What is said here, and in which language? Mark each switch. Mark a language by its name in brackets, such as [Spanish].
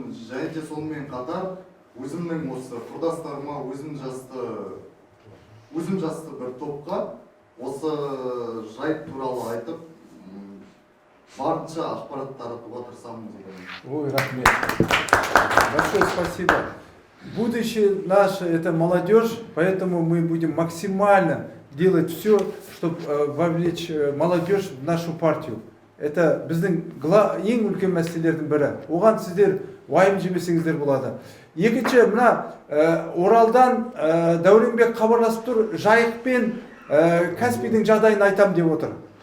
[Kazakh] Және сонымен қатар өзімнің осы құрдастарыма, өзім жасты бір топқа осы жайт туралы айтып, барынша ақпарат таратуға тырысамын деп. [Russian] Ой, [Kazakh] рахмет. [Russian] Большое спасибо. Будущее наше — это молодежь, поэтому мы будем максимально делать все, чтобы вовлечь молодежь в нашу партию. Это [Kazakh] біздің ең үлкен мәселелердің бірі. Оған сіздер уайым жемесеңіздер болады. Екінші, мына Оралдан Дәуренбек хабарласып тұр, Жайық пен Каспийдің жағдайын айтам деп отыр.